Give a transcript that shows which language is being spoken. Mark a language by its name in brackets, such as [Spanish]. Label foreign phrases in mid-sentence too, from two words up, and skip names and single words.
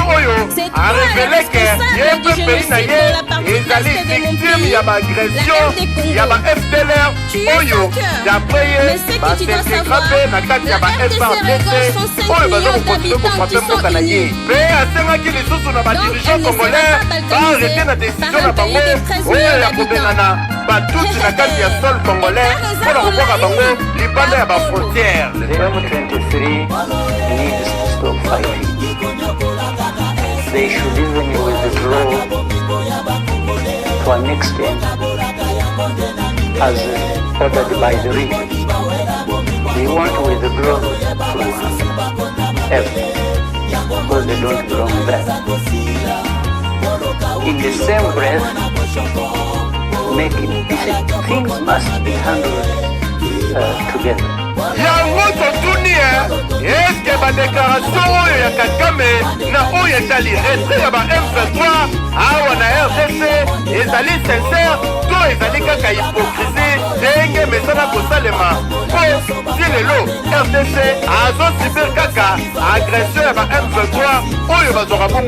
[Lingala] oyo a révélé que ye pe pays na ye ezali victime ya baagression ya ba FDLR oyo d'après ye basintegra pe na kati ya ba FARDC oyo baza kokontinue kofrape mboka na ye pe asengaki lisusu na badirigeant congolais baarrete na décision na bango oyo ya kobengana batuti na kati ya sol congolais mpo na kokwaka bango libanda ya bafrontière. [English] The M23 needs to stop fighting. They should even withdraw to an extent as ordered by the region. They want to withdraw to F because they don't belong there. In the same breath, things must be handled together. [Lingala] yango totuni eske badeklaration oyo ya Kagame na oyo etali retrait ya ba M23 awa na RDC ezali sincère to ezali kaka hypocrisie ndenge mesana kosalema po si lelo RDC azosibir kaka agression ya ba M23 oyo bazwaka bongo